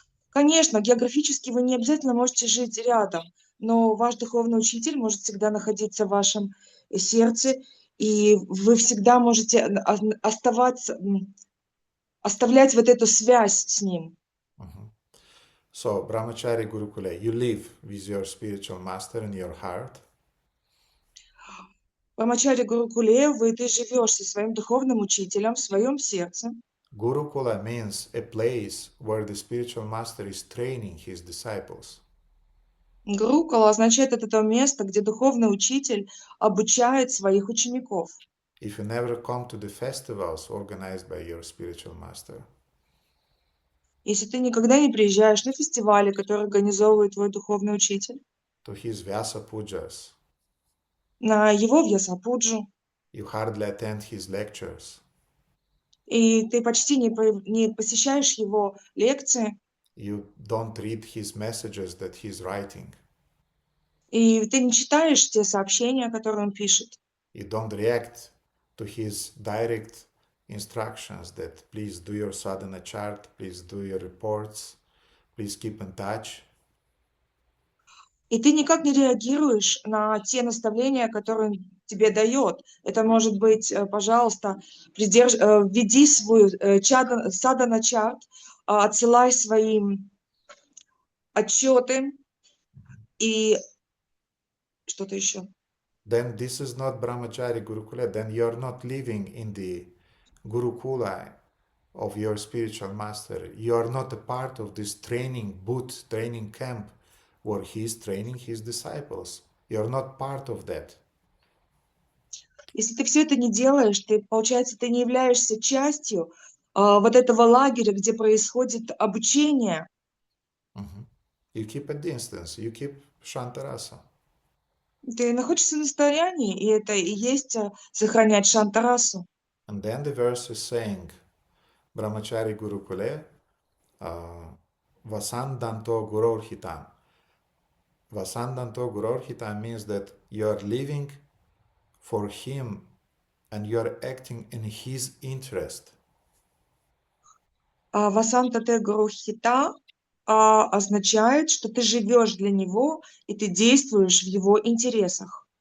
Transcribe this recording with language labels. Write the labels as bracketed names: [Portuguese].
[Russian] Конечно, географически вы не обязательно можете жить рядом, но ваш духовный учитель может всегда находиться в вашем сердце, и вы всегда можете оставлять вот эту связь с ним. [English] So, Brahmachari Gurukule, you live with your spiritual master in your heart. [Russian] Брамачари Гурукуле, ты живешь со своим духовным учителем в своем сердце. [English] Gurukula means a place where the spiritual master is training his disciples. [Russian] Гурукула означает это место, где духовный учитель обучает своих учеников. [English] If you never come to the festivals organized by your spiritual master, [Russian] если ты никогда не приезжаешь на фестивали, которые организовывает твой духовный учитель, [English] to his Vyasa pujas, [Russian] на его Вьясапуджу, [English] you hardly attend his lectures, [Russian] и ты почти не посещаешь его лекции, [English] you don't read his messages that he's writing, [Russian] и ты не читаешь те сообщения, которые он пишет, [English] you don't react to his direct instructions that please do your sadhana chart, please do your reports, please keep in touch. [Russian] и ты никак не реагируешь на те наставления, которые он тебе дает. Это может быть, пожалуйста, введи свою садхана чарт, отсылай свои отчеты и что-то еще. [English] Then this is not Brahmachari Gurukula, then you are not living in the Gurukula of your spiritual master. You are not a part of this training booth, training camp where he is training his disciples. You are not part of that. [Russian] Если ты все это не делаешь, получается, ты не являешься частью вот этого лагеря, где происходит обучение. [English] You keep a distance, you keep Shantarasa. [Russian] Ты находишься на расстоянии, и это и есть сохранять Шантарасу. [English] And then the verse is saying, [Sanskrit] Brahmachari Gurukule, Vasandanto Guror Hitam. Vasandanto Guror Hitam [English] means that you are living for him and you're acting in his interest, [Sanskrit] Васанта те грохита [Russian] означает, что ты живешь для него и ты действуешь в его интересах.